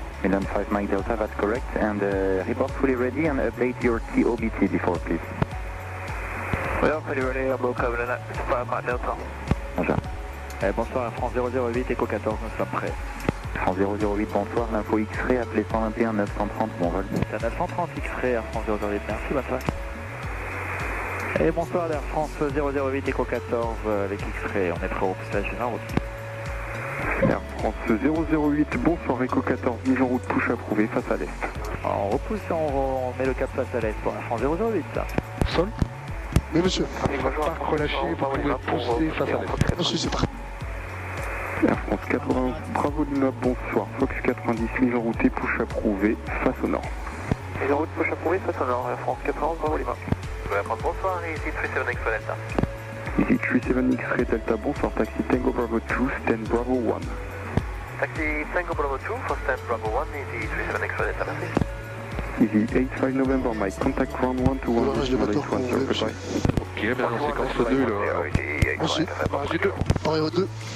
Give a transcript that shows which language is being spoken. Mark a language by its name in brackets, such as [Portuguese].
[English] Milan 5 Mike Delta, that's correct, and report fully ready and update your TOBT before, please. We are fully ready, I'm will cover the next 5 Mike Delta. [French] Bonjour. Bonsoir, France 008, Echo 14, nous sommes prêts. France 008, bonsoir, l'info X-Ray, appelé 121 930, bon vol. C'est à 930 X-Ray, Air France 008, merci, bonne soirée. Et bonsoir, Air France 008, Echo 14, avec X-Ray, on est prêt au passage en route. Air France 008, bonsoir, Echo 14, mise en route, push approuvé, face à l'est. On repousse, on met le cap face à l'est pour Air France 008, là. Sol. Oui, monsieur. Parc relâché, vous pouvez pousser face à l'est. Monsieur, c'est parti. Air France 91, Bravo Lima, bonsoir, Fox 90, mise en route et push approuvé, face au nord. Mise en route, push approuvé, face au nord, Air France 91, Bravo Lima. Bonsoir, ici 37 X Delta. Ici 37 X-Ray Delta, bonsoir, taxi Tango Bravo 2, stand Bravo 1. Taxi Tango Bravo 2, [English] for stand [French] Bravo 1, ici 37 X Delta, merci. [English] Easy 85 November, Mike, contact ground 1 to 1, [French] Barrage de moteur qu'on voulait, monsieur. Ok, bien en séquence 2, là. Monsieur. Barrage du 2. Aéro 2.